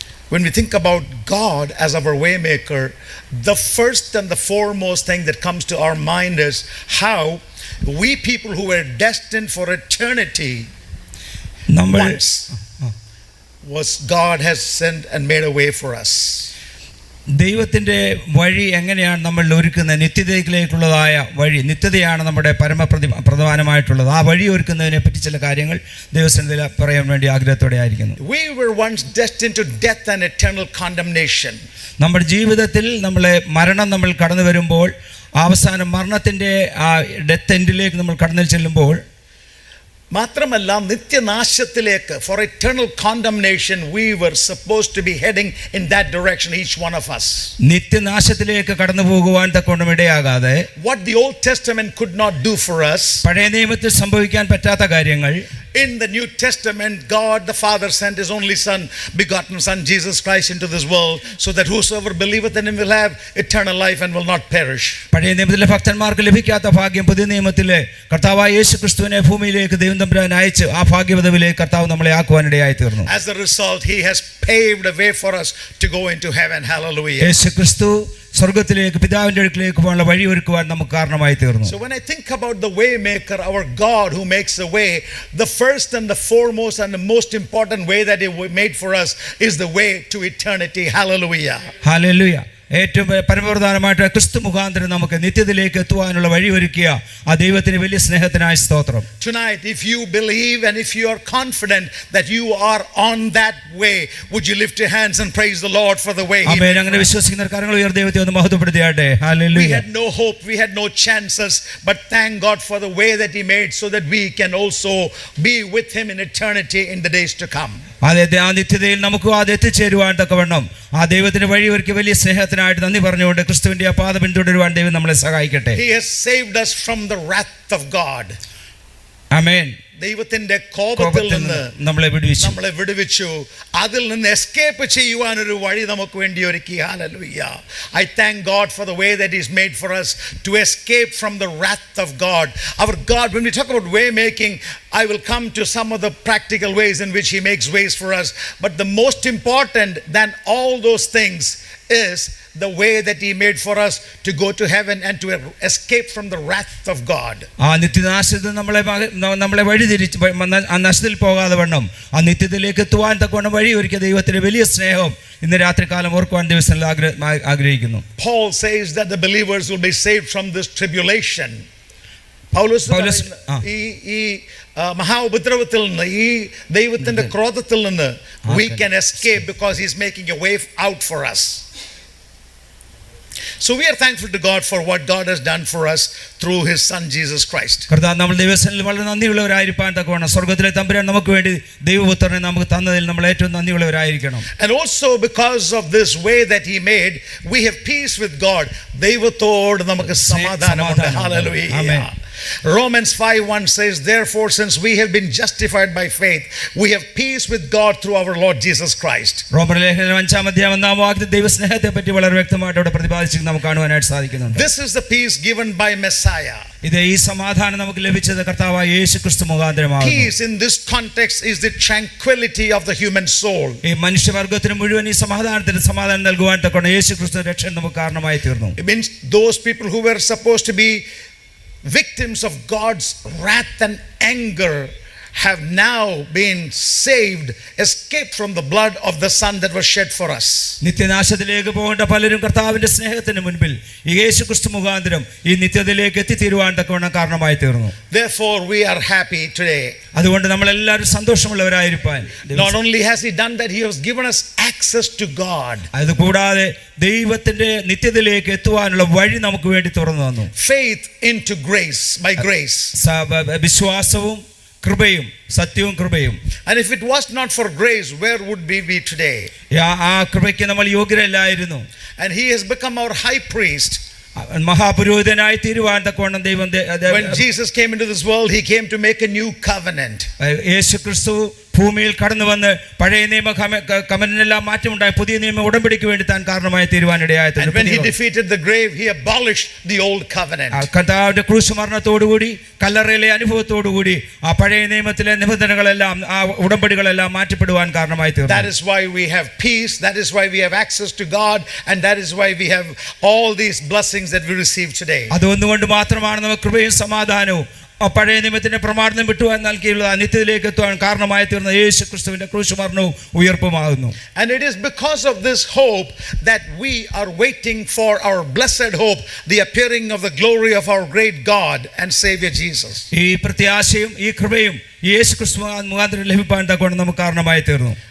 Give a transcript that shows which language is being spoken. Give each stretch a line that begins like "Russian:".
English: When we think about God as our waymaker, the first and the foremost thing that comes to our mind is how we people who were destined for eternity once was God has sent and made a way for us.
Malayalam: ദൈവത്തിൻ്റെ വഴി എങ്ങനെയാണ് നമ്മൾ ഒരുക്കുന്നത്? നിത്യതയിലേക്കുള്ളതായ വഴി, നിത്യതയാണ് നമ്മുടെ പ്രധാനമായിട്ടുള്ളത്. ആ വഴി ഒരുക്കുന്നതിനെ പറ്റി ചില കാര്യങ്ങൾ ദൈവസന്നിധിയിൽ പറയാൻ വേണ്ടി ആഗ്രഹത്തോടെ ആയിരിക്കുന്നു.
English: We were once destined to death and eternal condemnation.
Malayalam: നമ്മുടെ ജീവിതത്തിൽ നമ്മൾ കടന്നു വരുമ്പോൾ അവസാനം മരണത്തിൻ്റെ ആ
English: death എൻഡിലേക്ക്
Malayalam: നമ്മൾ കടന്നു ചെല്ലുമ്പോൾ മാത്രമല്ല നിത്യനാശത്തിലേക്ക്,
English: for eternal condemnation, we were supposed to be heading in that direction, each one of us.
Malayalam: നിത്യനാശത്തിലേക്ക് കടന്നു പോകുവാൻ തക്കോണം ഇടയാകാതെ
English: what the Old Testament could not do for us,
Malayalam: പഴയ നിയമത്തിൽ സംഭവിക്കാൻ പറ്റാത്ത കാര്യങ്ങൾ
English: in the New Testament, God the Father sent His only Son, begotten Son, Jesus Christ, into this world, so that whosoever believeth in Him will have eternal life and will not perish.
Malayalam: പഴയ നിയമത്തിലെ ഭക്തന്മാർക്ക് ലഭിക്കാത്ത ഭാഗ്യം പുതിയ നിയമത്തിലെ കർത്താവായ യേശുക്രിസ്തുവിനെ ഭൂമിയിലേക്ക് ദൈവം തമ്പുരാൻ അയച്ച് ആ ഭാഗ്യപദവിയിലേക്ക് കർത്താവ് നമ്മളെ ആക്കുവാനിടയായി തീർന്നു.
English: As a result, He has paved a way for us to go into heaven. Hallelujah.
Malayalam: യേശുക്രിസ്തു സ്വർഗ്ഗത്തിലേക്ക് പിതാവിന്റെ അടുക്കലേക്ക് പോകാനുള്ള വഴി ഒരുക്കുവാൻ നമുക്ക് കാരണമായി തീർന്നു.
English: So when I think about the way maker, our God who makes a way, the first and the foremost and the most important way that He made for us is the way to eternity. Hallelujah. Hallelujah.
Malayalam: ഏറ്റവും പരമപ്രധാനമായിട്ട് ക്രിസ്തു മുഖാന്തരം നമുക്ക് നിത്യത്തിലേക്ക് എത്തുവാനുള്ള വഴി ഒരുക്കിയ ആ ദൈവത്തിന് വലിയ സ്നേഹത്തിനായി സ്തോത്രം.
English: Tonight, if you believe and if you are confident that you are on that way, would you lift your hands and praise the Lord for the way He
Malayalam: amen.
English: made
Malayalam: അങ്ങനെ
English: for us?
Malayalam: വിശ്വസിക്കുന്ന കരങ്ങൾ ഉയർത്തി ദൈവത്തെ ഒന്ന് മഹത്വപ്പെടുത്തിയാട്ടെ.
English: We
Malayalam: hallelujah.
English: had no hope, we had no chances, but thank God for the way that He made so that we can also be with Him in eternity in the days to come.
Malayalam: അതെ, ആ നിത്യതയിൽ നമുക്ക് അത് എത്തിച്ചേരുവാൻ തക്കവണ്ണം ആ ദൈവത്തിന്റെ വഴി ഒരുക്കി വലിയ സ്നേഹത്തിനായിട്ട് നന്ദി പറഞ്ഞുകൊണ്ട് ക്രിസ്തുവിന്റെ ആ പാത പിന്തുടരുവാൻ ദൈവം നമ്മളെ സഹായിക്കട്ടെ.
English: He has saved us from the wrath of God.
Malayalam: ആമേൻ. ദൈവത്തിന്റെ കോപത്തിൽ നിന്ന് നമ്മളെ വിടുവിച്ചു. അതിൽ നിന്ന് എസ്കേപ്പ് ചെയ്യുവാൻ ഒരു വഴി നമുക്ക് വേണ്ടി ഒരുക്കി. Hallelujah.
English: I thank God for the way that He's made for us to escape from the wrath of God. Our God, when we talk about way making, I will come to some of the practical ways in which He makes ways for us. But the most important than all those things is the way that He made for us to go to heaven and to escape from the wrath of God.
Malayalam: ആ നിത്യനാശത്തിൽ നമ്മളെ വഴിതിരിച്ച് ആ നശത്തിൽ പോകാതെ വണ്ണം ആ നിത്യത്തിലേക്ക് എത്തുവാൻ തക്കവണ്ണം വഴി ഒരുക്കിയ ദൈവത്തിന്റെ വലിയ സ്നേഹം ഇന്ന് രാത്രികാലം ഓർക്കുവാൻ ദിവസം ആഗ്രഹിക്കുന്നു.
English: Paul says that the believers will be saved from this tribulation.
Malayalam: പൗലോസ് ഈ മഹാഉപദ്രവത്തിൽ നിന്ന്, ഈ ദൈവത്തിന്റെ ക്രോധത്തിൽ നിന്ന്
English: we can escape because He's making a way out for us. So we are thankful to God for what God has done for us through His Son Jesus Christ.
Malayalam: കർത്താവ് നമ്മൾ ദൈവസന്നിധിയിൽ വളരെ നന്ദിയുള്ളവരായിരിക്കാൻ തക്കവണ്ണം സ്വർഗ്ഗത്തിലെ തമ്പുരാൻ നമുക്ക് വേണ്ടി ദൈവപുത്രനെ നമുക്ക് തന്നതിൽ നമ്മൾ ഏറ്റവും നന്ദിയുള്ളവരായിരിക്കണം.
English: And also because of this way that He made, we have peace with God.
Malayalam: ദൈവത്തോട് നമുക്ക് സമാധാനമുണ്ട്. Hallelujah.
English: Amen. Romans 5:1 says, therefore, since we have been justified by faith, we have peace with God through our Lord Jesus Christ.
Malayalam: റോമർലേഖനം 5-ാം ദൈവസ്നേഹത്തെ പറ്റി വളരെ വ്യക്തമായിട്ട് അവിടെ പ്രതിപാദിച്ച് നമുക്ക് കാണുവാനായിട്ട് സാധിക്കുന്നുണ്ട്.
English: This is the peace given by Messiah.
Malayalam: ഇത് ഈ സമാധാനം നമുക്ക് ലഭിച്ചത് കർത്താവായ യേശുക്രിസ്തു മുഖാന്തരമാകുന്നു.
English: Peace in this context is the tranquility of the human soul.
Malayalam: ഈ മനുഷ്യവർഗത്തിന് മുഴുവൻ ഈ സമാധാനം നൽകുവാൻ തക്കവണ്ണം യേശുക്രിസ്തു രക്ഷ നമുക്ക് കാരണമായി തീർന്നു.
English: It means those people who were supposed to be victims of God's wrath and anger have now been saved, escaped from the blood of the Son that was shed for us.
Malayalam: നിത്യനാശത്തിലേക്ക് പോകേണ്ട പലരും കർത്താവിന്റെ സ്നേഹത്തിന് മുൻപിൽ ഈ യേശുക്രിസ്തു മുഖാന്തരം ഈ നിത്യതയിലേക്ക് എത്തിത്തീരുവാൻ തക്കവണ്ണം കാരണമായി തീർന്നു.
English: Therefore we are happy today.
Malayalam: അതുകൊണ്ട് നമ്മൾ എല്ലാവരും സന്തോഷമുള്ളവരായിരിക്കാൻ,
English: not only has He done that, He has given us access to God.
Malayalam: അതുകൂടാതെ ദൈവത്തിന്റെ നിത്യതയിലേക്ക് എത്തുവാനുള്ള വഴി നമുക്ക് വേണ്ടി തുറന്നു തന്നു.
English: Faith into grace, by grace.
Malayalam: വിശ്വാസവും കൃപയും, സത്യവും കൃപയും.
English: And if it was not for grace, where would we be today?
Malayalam: ആ കൃപയ്ക്ക് നമ്മൾ യോഗ്യരല്ലായിരുന്നു.
English: And He has become our high priest.
Malayalam: മഹാപുരോഹിതനായി തീരുവാൻ തക്കവണ്ണം ദൈവം,
English: when Jesus came into this world, He came to make a new covenant.
Malayalam: യേശുക്രിസ്തു ഭൂമിയിൽ കടന്നു വന്ന് പഴയ നിയമ കമനെല്ലാം മാറ്റമുണ്ടായി പുതിയ നിയമ ഉടമ്പടിക്ക് വേണ്ടി താൻ കാരണമായി തീരുവാനിടയായി.
English: And when He defeated the grave, He abolished the old covenant.
Malayalam: കർത്താവിന്റെ ക്രൂശ് മരണത്തോടുകൂടി കല്ലറയിലെ അനുഭവത്തോടുകൂടി ആ പഴയ നിയമത്തിലെ നിബന്ധനകളെല്ലാം ആ ഉടമ്പടികളെല്ലാം മാറ്റപ്പെടുവാൻ കാരണമായി തീർന്നു.
English: That is why we have peace, that is why we have access to God, and that is why we have all these blessings that we receive today.
Malayalam: അതുകൊണ്ട് മാത്രമാണ് നമുക്ക് കൃപയും സമാധാനവും ആ പഴയ നിയമത്തിന്റെ പ്രമാണം വിട്ടുവാൻ നൽകിയുള്ള നിത്യത്തിലേക്ക് എത്തുവാൻ കാരണമായി തീർന്ന യേശുക്രിസ്തുവിന്റെ ക്രൂശ് മരണവും ഉയർപ്പുമാകുന്നു.
English: And it is because of this hope that we are waiting for our blessed hope, the appearing of the glory of our great God and Savior Jesus.
Malayalam: ഈ പ്രത്യാശയും ഈ കൃപയും യേശുക്രിസ്തു മുഖാന്തരം ലഭിപ്പാൻ തക്കവണ്ണം നമുക്ക് കാരണമായി തീർന്നു.